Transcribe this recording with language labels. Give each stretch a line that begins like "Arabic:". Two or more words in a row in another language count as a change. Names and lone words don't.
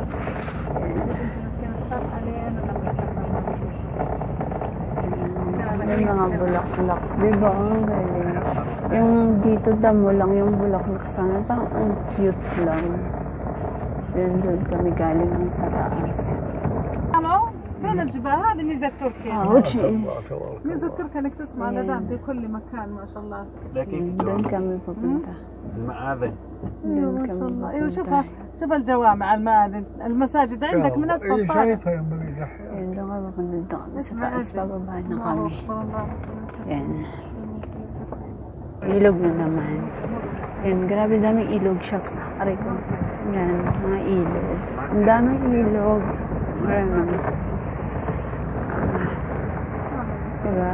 Filipino: Ayan. Yung mga bulaklak. Diba? Ang galing. Yung dito damo lang yung bulaklak sana. Parang ang cute lang. Yan doon kami galing ng sa taas. Hello?
Arabic: فين الجبال؟ هذه ميزة تركيا. ميزة تركيا انك تسمع الاذان في كل مكان ما شاء الله.
Filipino: Doon kami pupunta.
Arabic: المآذن. ايوه ما شاء الله. ايوه شوفها شوف الجوامع المآذن المساجد عندك من اسفل طالع.
Filipino: Yan doon kami pupunta kami sa taas. Pababa na kami. Yan. Ilog na naman. Yan, grabe daming ilog siya. Aray ko. Yan, mga ilog. Ang daming ilog. Ayan. Diba?